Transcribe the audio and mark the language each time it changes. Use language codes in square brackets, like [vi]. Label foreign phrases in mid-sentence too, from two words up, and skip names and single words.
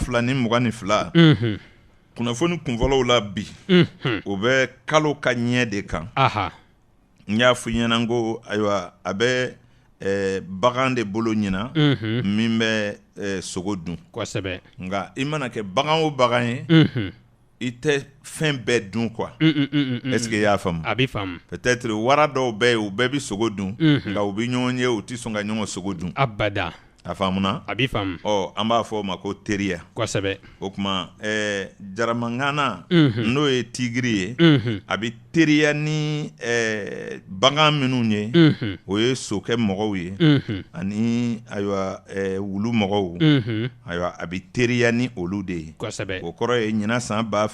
[bm] 2022 kunnafoni kunfɔlɔw la bi o bɛ kalo ka ɲɛ de kan n y'a fɔ ɲɛna ko ayiwa a bɛ bagan de bolo ɲina min bɛ sogo dun nka i mana kɛ bagan o bagan ye i tɛ fɛn bɛɛ dun quoi [fr] est-ce que [bm] i y'a faamu a bɛ faamu peut-être wara dɔw bɛ yen u bɛɛ bɛ sogo dun nka u bɛ ɲɔgɔn ye u tɛ sɔn ka ɲɔgɔn sogo dun abada a faamuna a bɛ faamu an b'a fɔ o ma ko teriya kosɛbɛ o tuma jaramangana n'o ye tigiri ye a bɛ teriya ni bagan minnu ye o ye sokɛ mɔgɔw ye ani ayiwa wulu mɔgɔw ayiwa a bɛ teriya ni olu de ye kosɛbɛ o kɔrɔ ye ɲinan san